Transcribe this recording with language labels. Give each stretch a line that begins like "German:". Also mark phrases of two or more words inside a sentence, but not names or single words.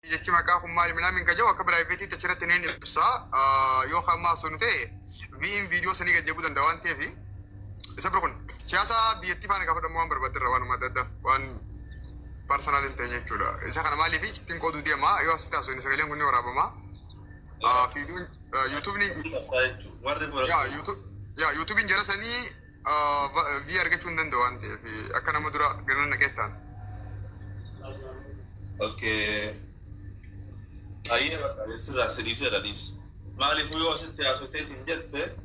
Oromo: jechi maqaa kun maali minaamin ka jawa akka piraayiveetii achirratti ni ibsa yoo hammaa sun ta'e viin viidiyoo sanii gad jabuu danda'a waan ta'eef isa bira kun siyaasa biyyattii faana gaafa dhammoo waan barbaadirra waanuma adda addaa waan parsonaal hin ta'e jechuudha. Isa kana maaliif ittiin qooduu deema yoo asitti haasofne sagaleen kun ni waraabama. Viidiyoon yuutuubni yuutuubiin jara sanii vii argachuu hin danda'u waan ta'eef akka nama dura ganna naqeettaan.
Spanish: Okay. Ahí es la ceniza de Anis. Mali fui yo a hacer teatro, te entiendes?